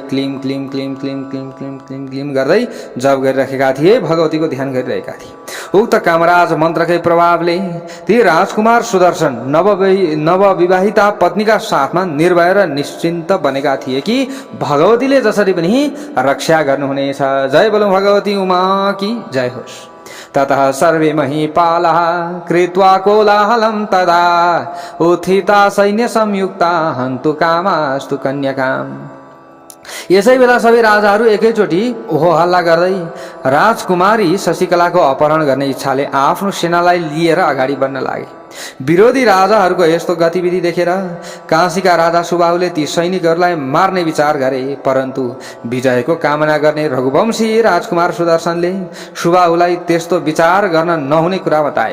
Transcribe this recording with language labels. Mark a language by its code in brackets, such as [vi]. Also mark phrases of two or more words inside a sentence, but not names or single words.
[sa] क्लीम क्लीम क्लीम क्लीम [ne] क्लीम क्लीम क्लीम क्लीम गर्दै जप गरिरहेका थिए, भगवतीको ध्यान गरिरहेका थिए। उक्त कामराज मन्त्रकै प्रभावले ती राजकुमार सुदर्शन नवविवाहिता पत्नीका साथमा निर्भय र निश्चिन्त बनेका थिए कि भगवतीले जसरी पनि रक्षा गर्नुहुनेछ। [hi] जय बोलो भगवती उमा की जय होस्। [sa] ततः सर्वे महीपालः कृत्वा कोलाहलं तदा उत्थिता सैन्य संयुक्ता हन्तु कामास्तु कन्यकाम्। [ne] यसै बेला सबै राजाहरू एकैचोटि ओहो हल्ला गर्दै राजकुमारी शशिकलाको अपहरण गर्ने इच्छाले आफ्नो सेनालाई लिएर अगाडि बढ्न लागे। विरोधी राजाहरूको यस्तो गतिविधि देखेर काशीका राजा सुबाहुले ती सैनिकहरूलाई मार्ने विचार गरे, परन्तु विजयको कामना गर्ने रघुवंशी राजकुमार सुदर्शनले सुबाहुलाई त्यस्तो विचार गर्न नहुने कुरा बताए।